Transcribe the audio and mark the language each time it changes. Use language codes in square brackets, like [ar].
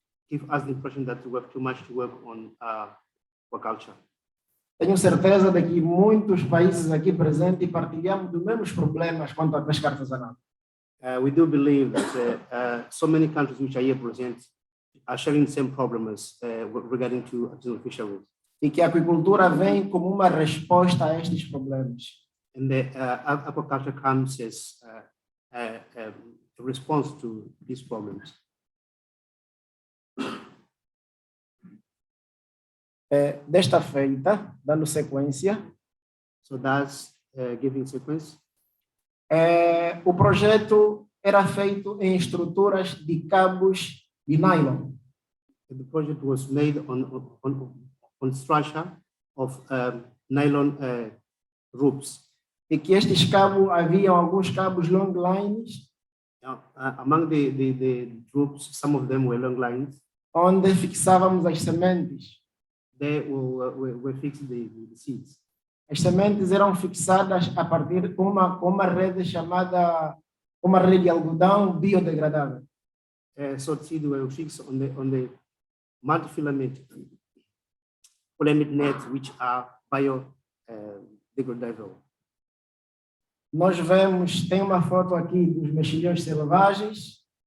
[en] Give us the impression that we have too much to work on aquaculture. [pt] Tenho certeza de que muitos países aqui presentes partilhamos dos mesmos problemas quanto à pesca artesanal. [en] We do believe that so many countries which are here present are sharing the same problems regarding to artisanal fisheries. [pt] E que a aquicultura vem como uma resposta a estes problemas. [en] And the aquaculture comes as a response to these problems. [pt] Desta feita, dando sequência. [en] So that's giving sequence. [pt] O projeto era feito em estruturas de cabos de nylon. [en] The project was made on structure of nylon ropes. [pt] E que estes cabos, haviam alguns cabos long lines. [en] Among the ropes, some of them were long lines. [pt] Onde fixávamos as sementes. [en] They were fixed the seeds. [pt] As sementes eram fixadas a partir de uma rede chamada, uma rede de algodão biodegradável. [en] So the seeds were fixed on the multi-filament nets which are biodegradable. [pt] Nós vemos, tem uma foto aqui dos mexilhões selvagens.